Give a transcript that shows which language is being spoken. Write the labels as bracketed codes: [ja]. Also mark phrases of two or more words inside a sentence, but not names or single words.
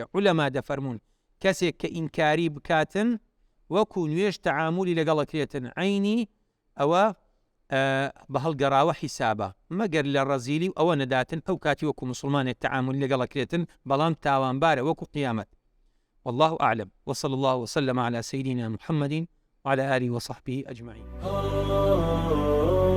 [ckb] عولەما دەفەرمون کەسێک کە ئینکاری بکاتن وەکو نوێژ تەعاملی لەگەڵەکرێتن عینی ئەوە بە هەڵگەڕاوە حیسابە، مەگەر لە ڕەزیلی و ئەوە نەداتن ئەو کاتی وەکو مسلمانێک تەعاملی لەگەڵەکرێتن بەڵام تاوانبارە وەکو قیامەت. [ar] والله أعلم، وصلى الله وسلم على سيدنا محمد وعلى آله وصحبه أجمعين.